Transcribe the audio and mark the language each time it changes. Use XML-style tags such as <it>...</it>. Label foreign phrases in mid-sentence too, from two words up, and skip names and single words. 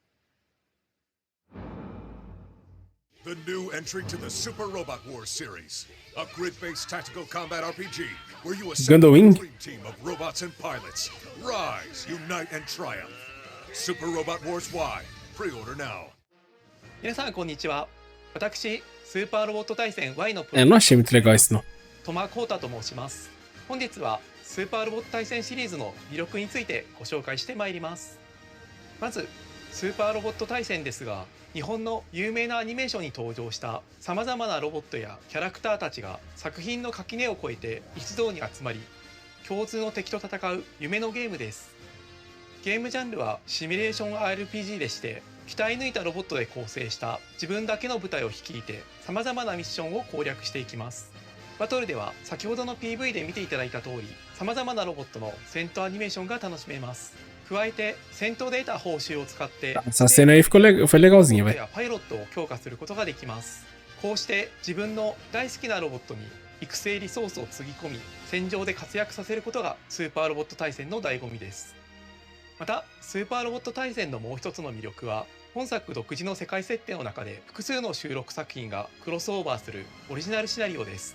<en>The new entry to the Super Robot Wars series, a grid-based tactical combat RPG where you assemble a dream team of robots and pilots. Rise, unite, and triumph. Super Robot Wars Y. Pre-order now.</en> <ja>皆さんこんにちは。私、スーパーロボット対戦 Y のプ</ja> <pt>Eu não achei muito legal isso não.</pt> <ja>トマコータと申します。本日はスーパーロボット対戦シリーズの魅力についてご紹介してまいります。まず、スーパーロボット対戦ですが、日本の有名なアニメーションに登場したさまざまなロボットやキャラクターたちが作品の垣根を越えて一堂に集まり、共通の敵と戦う夢のゲームです。ゲームジャンルはシミュレーション RPG でして、鍛え抜いたロボットで構成した自分だけの部隊を率いてさまざまなミッションを攻略していきます。バトルでは先ほどの PV で見ていただいた通り、さまざまなロボットの戦闘アニメーションが楽しめます。加えて戦闘で得た報酬を使って</ja> <pt>Essa cena aí foi legalzinha, velho.</pt> <ja>パイロットを強化することができます。こうして自分の大好きなロボットに育成リソースをつぎ込み、戦場で活躍させることがスーパーロボット対戦の醍醐味です。またスーパーロボット対戦のもう一つの魅力は、本作独自の世界設定の中で複数の収録作品がクロスオーバーするオリジナルシナリオです。</ja>